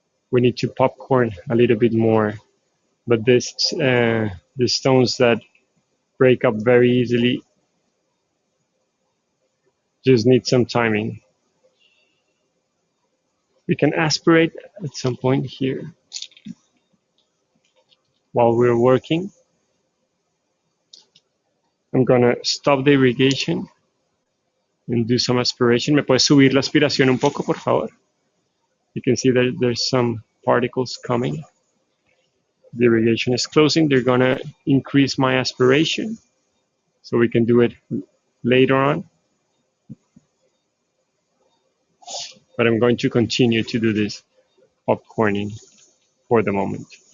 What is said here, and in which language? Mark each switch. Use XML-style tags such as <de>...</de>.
<en>We need to popcorn a little bit more, but the stones that break up very easily just need some timing. We can aspirate at some point here while we're working. I'm gonna stop the irrigation and do some aspiration.</en> <es>¿Me puedes subir la aspiración un poco, por favor?</es> <en>You can see that there's some particles coming. The irrigation is closing. They're gonna increase my aspiration, so we can do it later on. But I'm going to continue to do this popcorning for the moment.</en>